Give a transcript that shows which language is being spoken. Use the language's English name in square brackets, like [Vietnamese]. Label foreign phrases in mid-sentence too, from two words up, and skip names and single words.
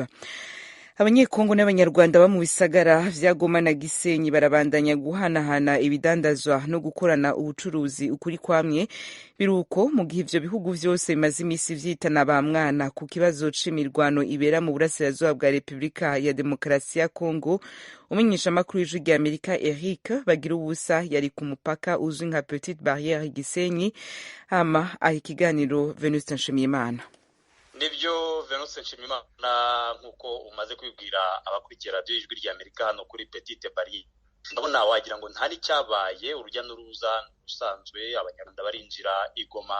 [Rundi] Abanyekongo n'abanyarwanda ba mu bisagara vya Goma na Gisenyi barabandanya guhanahana ibidandazwa no gukorana ubucuruzi ukuri kwamwe biruko mu gihe ivyo bihugu vyose bimaze imisi vyitana ba mwana ku kibazo c'imirwano ibera mu burasirazuba bwa Republika ya Demokarasi ya Kongo. Umenyesha makuru y'ijwi rya Amerika Eric Bagirubusa yari ku mupaka uzwi nka Petite Barrière Gisenyi hama ikiganiro Venuste Nshimiyimana. [Kinyarwanda] Nibyo Venus Nshimiyimana nkuko umaze kwibwira abakurikira radio y'ijwi rya Amerika hano kuri Petite Barrière. Ndabona wagira ngo ntari cyabaye urujya n'uruza usanzwe abanyarwanda barinjira igoma.